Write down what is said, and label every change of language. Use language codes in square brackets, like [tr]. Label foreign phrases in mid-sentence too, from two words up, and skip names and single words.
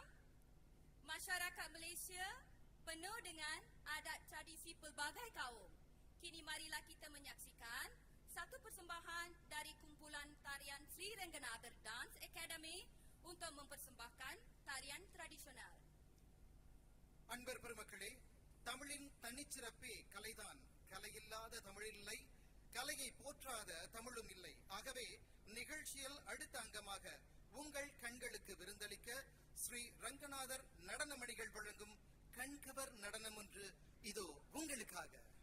[ms] Masyarakat Malaysia penuh dengan adat tradisi pelbagai kaum. Kini marilah kita menyaksikan satu persembahan dari kumpulan tarian Sri Rengganathar Dance Academy untuk mempersembahkan tarian tradisional. [ta] அன்பர் பெருமக்களே, தமிழின் தனிச்சிறப்பே கலைதான். கலையில்லாத தமிழில் இல்லை, கலையை போற்றாத தமிழும் இல்லை. ஆகவே நிகழ்ச்சியில் அடுத்த அங்கமாக உங்கள் கண்களுக்கு விருந்தளிக்க ஸ்ரீ ரங்கநாதர் நடனமணிகள் வழங்கும் கண்கவர் நடனம் ஒன்று இதோ உங்களுக்காக.